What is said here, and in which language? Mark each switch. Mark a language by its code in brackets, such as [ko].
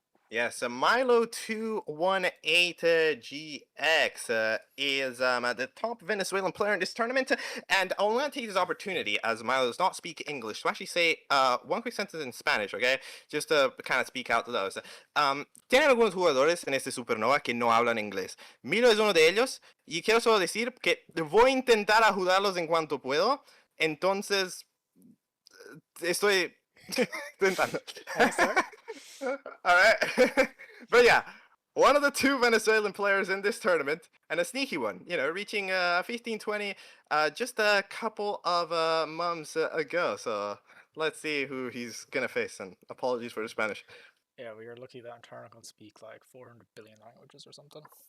[en] Yes, Milo 218 GX is the top Venezuelan player in this tournament, and I want to take this opportunity, as Milo does not speak English, to actually say one quick sentence in Spanish, okay? Just to kind of speak out to those. [es] Tienen algunos jugadores en este Supernova que no hablan inglés. Milo es uno de ellos, y quiero solo decir que voy a intentar ayudarlos en cuanto puedo, entonces estoy intentando. [en] Thanks, sir. All right. But yeah, one of the two Venezuelan players in this tournament, and a sneaky one, you know, reaching 15-20 just a couple of months ago. So let's see who he's going to face, and apologies for the Spanish. Yeah, we are lucky that Antarna can speak like 400 billion languages or something.